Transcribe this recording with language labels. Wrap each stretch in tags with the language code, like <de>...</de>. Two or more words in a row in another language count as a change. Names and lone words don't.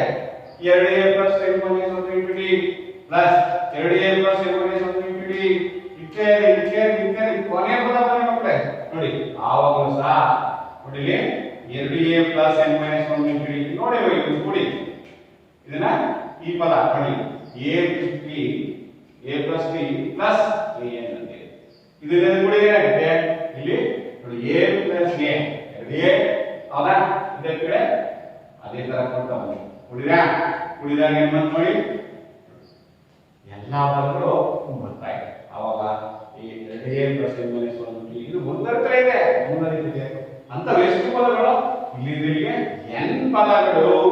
<en>2a plus n minus 1 into d plus 2a plus n minus 1 into d</en> <kn>ಇತ್ಯಾದಿ ಇತ್ಯಾದಿ ಇತ್ಯಾದಿ. ಕೊನೆಯ ಪದ ಬನ್ನಿ ಮಕ್ಕಳೇ ನೋಡಿ. ಆವಾಗಲೂ ಸಹ ನೋಡಿ ಇಲ್ಲಿ</kn> <en>2a plus n minus 1 into d</en> <kn>ನೋಡಿ ಇದು ಕೂಡಿ ಇದನ್ನ ಈ ಪದ ನೋಡಿ</kn> <en>a plus b plus an</en> <kn>ಅಂತ ಇದನ್ನ ಕೂಡಿ ಏನಾಗುತ್ತೆ ಇಲ್ಲಿ ನೋಡಿ</kn> <en>a plus a 2a.</en> <kn>ಹೌದಾ? ಇದೇ ಕಡೆ ಅದೇ ತರ ಕೊಡ್ತಾ ಬನ್ನಿ. ಕುಡಿದಾಗ ಏನ್ ಬಂತು ನೋಡಿ, ಎಲ್ಲಾ ಪದಗಳು ಬರ್ತಾ ಇದೆ. ಅವಾಗ ಈ</kn> <en>2a plus n minus 1</en> <kn>ಇದು ಮುಂದುವರಿತಾ ಇದೆ, ಮುಂದುವರಿತಿದೆ ಅಂತ ಎಷ್ಟು ಪದಗಳು ಇಲ್ಲಿಗೆ n ಪದಗಳು.</kn>